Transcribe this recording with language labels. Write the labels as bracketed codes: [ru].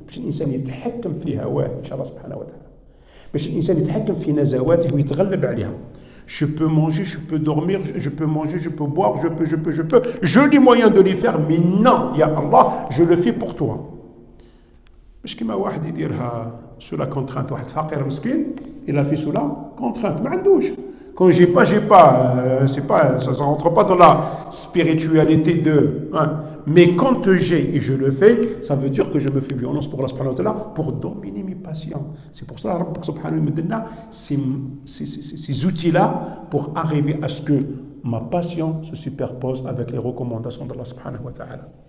[ar] الإنسان يتحكم في هواه إن شاء الله سبحانه وتعالى. باش الإنسان يتحكم في نزواته ويتغلب عليها. [fr] Je peux manger, je peux dormir, je peux manger, je peux boire, je peux. J'ai les moyens de les faire, mais non, ya Allah, je le fais pour toi. [ar] مش كيما واحد يديرها [fr] sous la contrainte. [ar] واحد فقير مسكين [fr] il a fait sous la contrainte. [ar] ما عندوش. [fr] Quand j'ai pas, c'est pas, ça ne rentre pas dans la spiritualité de. Hein. Mais quand j'ai et je le fais, ça veut dire que je me fais violence pour Allah subhanahu wa ta'ala pour dominer mes passions. C'est pour cela que subhanahu wa ta'ala ces outils-là pour arriver à ce que ma passion se superpose avec les recommandations d'Allah subhanahu wa ta'ala.